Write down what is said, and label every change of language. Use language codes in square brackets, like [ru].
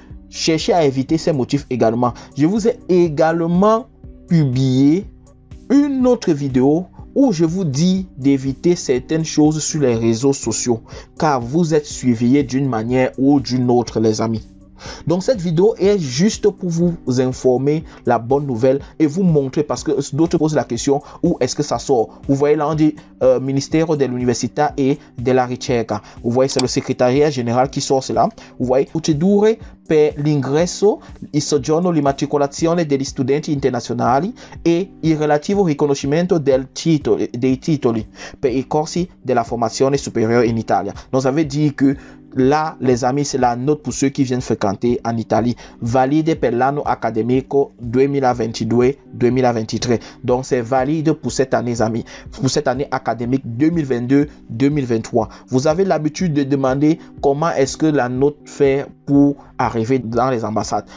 [fr] Cherchez à éviter ces motifs également. Je vous ai également publié une autre vidéo où je vous dis d'éviter certaines choses sur les réseaux sociaux car vous êtes surveillés d'une manière ou d'une autre, les amis. Donc cette vidéo est juste pour vous informer la bonne nouvelle et vous montrer, parce que d'autres posent la question où est-ce que ça sort. Vous voyez là on dit Ministère de l'Université et de la Ricerca. Vous voyez c'est le secrétariat général qui sort cela. Vous voyez [it] procedure per l'ingresso, il soggiorno, l'immatricolazione degli studenti internazionali e il relativo riconoscimento dei titoli per i corsi della formazione supérieure in Italia. [fr] Donc ça veut dire que là, les amis, c'est la note pour ceux qui viennent fréquenter en Italie. [it] Valide per l'anno accademico 2022-2023. [fr] Donc, c'est valide pour cette année, les amis. Pour cette année académique 2022-2023. Vous avez l'habitude de demander comment est-ce que la note fait pour arriver dans les ambassades.